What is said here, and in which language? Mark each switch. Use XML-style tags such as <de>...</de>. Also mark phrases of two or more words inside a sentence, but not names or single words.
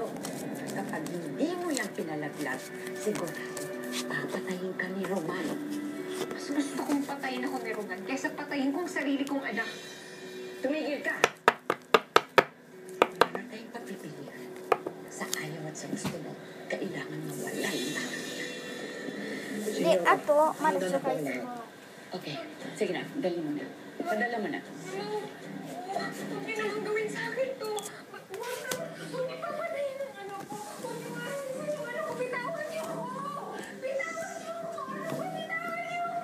<tl>Kapag hindi mo yan pinalaglag, siguro papatayin ka ni Roman. Mas gusto kong patayin ako ni Roman kaysa patayin kong sarili kong anak. Tumigil ka! Wala tayong pagpipilian. Sa ayaw at sa gusto mo, kailangan mawala yung tao niya.</tl> <ja>で、あとまだ紹介するもの</ja> <tl>Okay, sige na, dali mo na. Padala mo na. Huwag niyo naman gawin sa akin to. Huwag niyo papatayin ang anak ko. Huwag niyo nga yung anak ko. Bitawan niyo ako. Bitawan niyo ako. Bitawan niyo</tl>